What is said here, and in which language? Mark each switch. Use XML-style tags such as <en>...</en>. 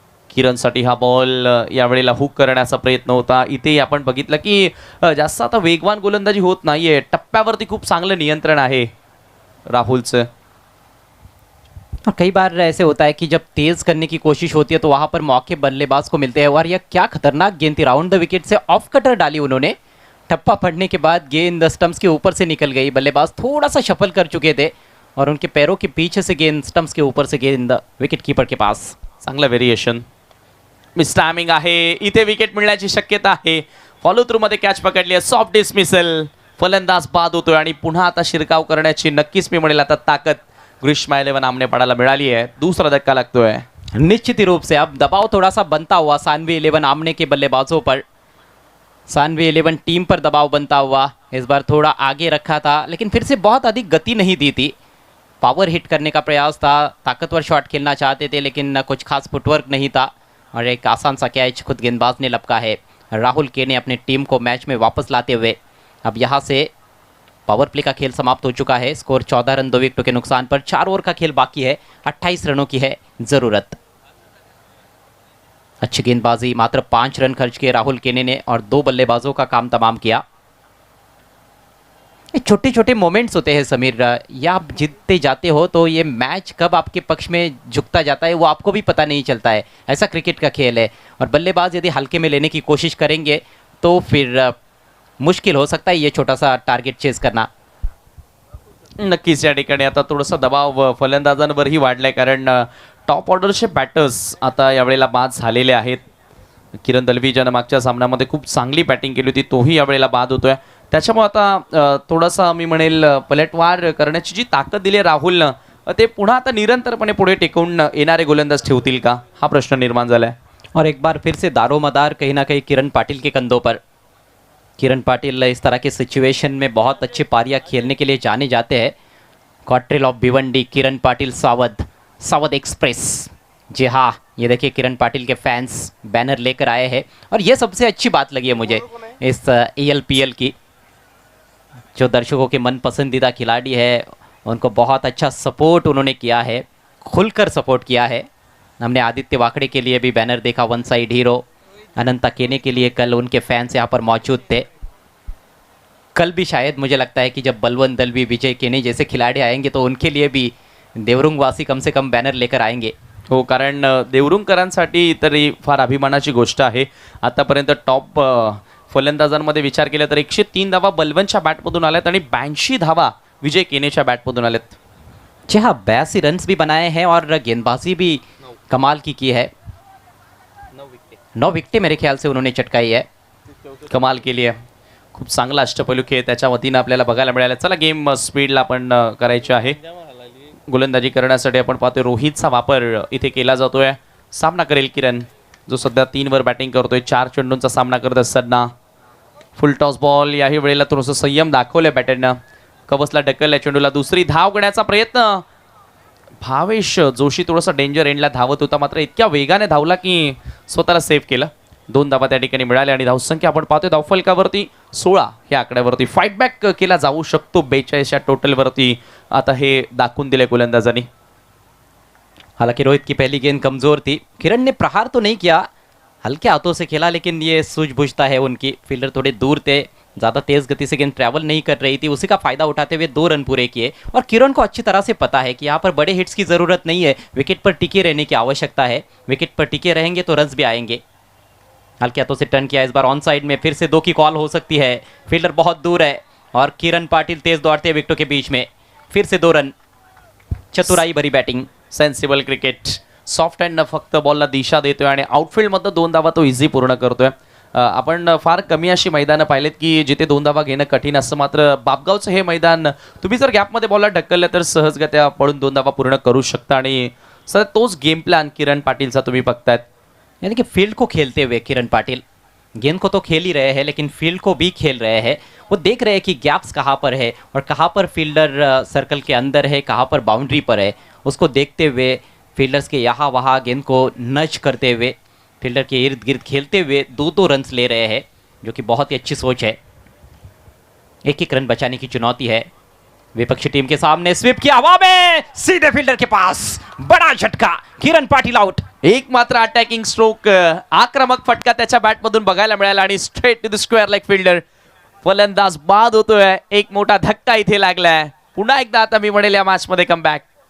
<mr>किरणसाठी हा बॉल यावेळेला हुक करण्याचा प्रयत्न होता. इथे आपण बघितलं की जास्त आता वेगवान गोलंदाजी होत नाहीये. टप्प्यावरती खूप चांगलं नियंत्रण आहे राहुलचं.</mr> <hi>और कई बार ऐसे होता है कि जब तेज़ करने की कोशिश होती है तो वहाँ पर मौके बल्लेबाज को मिलते हैं. और यह क्या खतरनाक गेंद थी. राउंड द विकेट से ऑफ कटर डाली उन्होंने. टप्पा पड़ने के बाद गेंद स्टंप्स के ऊपर से निकल गई. बल्लेबाज थोड़ा सा शफल कर चुके थे और उनके पैरों के पीछे से गेंद स्टंप्स के ऊपर से गेंद विकेट कीपर के पास.</hi> <mr>चांगलं व्हेरिएशन. मिस टायमिंग आहे. इथे विकेट मिळण्याची शक्यता आहे. फॉलो थ्रू मध्ये कॅच पकडली आहे. Soft dismissal. फलंदाज बाद होतोय आणि पुन्हा आता शिरकाव करण्याची नक्कीच मी म्हणेल आता ताकद ग्रीष्मा 11 आमनेपाडाला मिळाली आहे. दूसरा धक्का लागतोय.</mr> <hi>निश्चित ही रूप से अब दबाव थोड़ा सा बनता हुआ सानवी 11 आमने के बल्लेबाजों पर. सानवी 11 टीम पर दबाव बनता हुआ. इस बार थोड़ा आगे रखा था, लेकिन फिर से बहुत अधिक गति नहीं दी थी. पावर हिट करने का प्रयास था. ताकतवर शॉट खेलना चाहते थे, लेकिन कुछ खास फुटवर्क नहीं था. और एक आसान सा कैच खुद गेंदबाज ने लपका है. राहुल के ने अपने टीम को मैच में वापस लाते हुए अब यहाँ से पावर प्ले का खेल समाप्त हो चुका है. स्कोर 14 रन 2 विकेटों के नुकसान पर. 4 ओवर का खेल बाकी है. 28 रनों की है ज़रूरत. अच्छी गेंदबाजी. मात्र 5 रन खर्च किए राहुल केने ने और 2 बल्लेबाजों का काम तमाम किया. छोटे छोटे मोमेंट्स होते हैं समीर. या आप जीतते जाते हो तो ये मैच कब आपके पक्ष में झुकता जाता है वो आपको भी पता नहीं चलता है. ऐसा क्रिकेट का खेल है. और बल्लेबाज यदि हल्के में लेने की कोशिश करेंगे तो फिर मुश्किल हो सकता है ये छोटा सा टारगेट चेस करना.</hi> <mr>नक्कीच या ठिकाणी आता थोडासा दबाव फलंदाजांवरही वाढलाय, कारण टॉप ऑर्डरचे बॅटर्स आता यावेळेला बाद झालेले आहेत. किरण दलवी ज्यानं मागच्या सामन्यामध्ये खूप चांगली बॅटिंग केली होती तोही यावेळेला बाद होतोय. त्याच्यामुळे आता थोडासा मी म्हणेल पलटवार करण्याची जी ताकद दिली आहे राहुलनं, ते पुन्हा आता निरंतरपणे पुढे टिकवून येणारे गोलंदाज ठेवतील का, हा प्रश्न निर्माण झालाय.</mr> <hi>और एक बार फिर से दारोमदार कहीं ना कहीं किरण पाटिल के कंधों पर. किरण पाटिल इस तरह के सिचुएशन में बहुत अच्छी पारियां खेलने के लिए जाने जाते हैं। क्वार्टरल ऑफ भिवंडी, किरण पाटिल सावध, सावध एक्सप्रेस। जी हाँ, ये देखिए किरण पाटिल के फैंस बैनर लेकर आए हैं और ये सबसे अच्छी बात लगी है मुझे इस ELPL की। जो दर्शकों के मन पसंदीदा खिलाड़ी है उनको बहुत अच्छा सपोर्ट उन्होंने किया है, खुलकर सपोर्ट किया है। हमने आदित्य वाकड़े के लिए भी बैनर देखा, वन साइड हीरो। अनंता केने के लिए कल उनके फैंस यहाँ पर मौजूद थे। कल भी शायद मुझे लगता है कि जब बलवंत दलवी, विजय केने जैसे खिलाड़ी आएंगे तो उनके लिए भी देवरुंगवासी कम से कम बैनर लेकर आएंगे।</hi> <mr>हो, कारण देवरुंगकरांसाठी तरी फार अभिमानाची गोष्ट आहे. आतापर्यंत टॉप फलंदाजांमध्ये विचार केला तर 103 धावा बलवंतच्या बॅटमधून आल्यात आणि 82 धावा विजय केनेच्या बॅटमधून आल्यात.</mr> <hi>जी हाँ, 82 रन्स भी बनाए हैं और गेंदबाजी भी कमाल की है। 9 विकेटें मेरे ख्याल से उन्होंने चटकाई है।</hi> <mr>कमाल केली आहे. खूप चांगला अष्टपैलू खेळ त्याच्या वतीनं आपल्याला बघायला मिळाला. चला गेम स्पीडला आपण करायची आहे. गोलंदाजी करण्यासाठी आपण पाहतोय रोहितचा वापर इथे केला जातोय. सामना करेल किरण, जो सध्या 3 वर बॅटिंग करतोय. 4 चेंडूंचा सामना करत असताना फुल टॉस बॉल. याही वेळेला थोडंसं संयम दाखवलंय बॅटरनं. कवसला ढकलल्या चेंडूला. दुसरी धाव घेण्याचा प्रयत्न. भावेश जोशी थोडासा डेंजर एंडला धावत होता, मात्र इतक्या वेगाने धावला की स्वतःला सेव्ह केलं. 2 धावा त्या ठिकाणी मिळाल्या आणि धावसंख्या आपण पाहतोय धावफलकावरती 16 या आकड्यावरती. फाईट बॅक केला जाऊ शकतो 42 या टोटलवरती. आता हे दाखवून दिले गोलंदाजांनी.</mr> <hi>हालांकि रोहित की पहली गेंद कमजोर थी। किरण ने प्रहार तो नहीं किया, हल्के हाथों से खेला, लेकिन ये सूझबूझता है उनकी। फील्डर थोड़े दूर थे, ज़्यादा तेज़ गति से गेंद ट्रैवल नहीं कर रही थी, उसी का फ़ायदा उठाते हुए 2 रन पूरे किए। और किरण को अच्छी तरह से पता है कि यहाँ पर बड़े हिट्स की ज़रूरत नहीं है, विकेट पर टिके रहने की आवश्यकता है। विकेट पर टिके रहेंगे तो रन्स भी आएंगे। हल्के हाथों से टर्न किया, इस बार ऑन साइड में, फिर से 2 की कॉल हो सकती है। फील्डर बहुत दूर है और किरण पाटिल तेज़ दौड़ते हैं विकेटों के बीच में। फिर से 2 रन, चतुराई भरी batting.</hi> <en>Sensible cricket.</en> <mr>Soft hand फक्त बॉलला दिशा देतोय आणि आउटफील्डमधनं 2 धावा तो इझी पूर्ण करतोय. आपण फार कमी अशी मैदानं पाहिलेत की जिथे 2 धावा घेणं कठीण असतं, मात्र बापगावचं हे मैदान तुम्ही जर गॅपमध्ये बॉलला ढकललं तर सहजगत्या पडून 2 धावा पूर्ण करू शकता. आणि सर तोच गेम प्लॅन किरण पाटीलचा तुम्ही बघतायत.</mr> <hi>यानी कि फील्ड को खेलते हुए किरण पाटिल गेंद को तो खेल ही रहे हैं, लेकिन फील्ड को भी खेल रहे हैं। वो देख रहे हैं कि गैप्स कहाँ पर है और कहाँ पर फील्डर सर्कल के अंदर है, कहाँ पर बाउंड्री पर है। उसको देखते हुए फील्डर्स के यहाँ वहाँ गेंद को नच करते हुए फील्डर के इर्द गिर्द खेलते हुए 2-2 रन्स ले रहे हैं, जो कि बहुत ही अच्छी सोच है। एक रन बचाने की चुनौती है विपक्षी टीम के सामने। स्वीप की हवा में सीधे फील्डर के पास, बड़ा झटका, किरण पाटिल आउट।</hi> <mr>एक मात्र अटॅकिंग स्ट्रोक, आक्रमक फटका त्याच्या बॅटमधून बघायला मिळाला आणि</mr> <en>Straight to the square leg fielder.</en> <mr>फलंदाज बाद होतोय. एक मोठा धक्का इथे लागलाय. पुन्हा एकदा आता मी म्हणेल या मॅच मध्ये कमबॅक.</mr>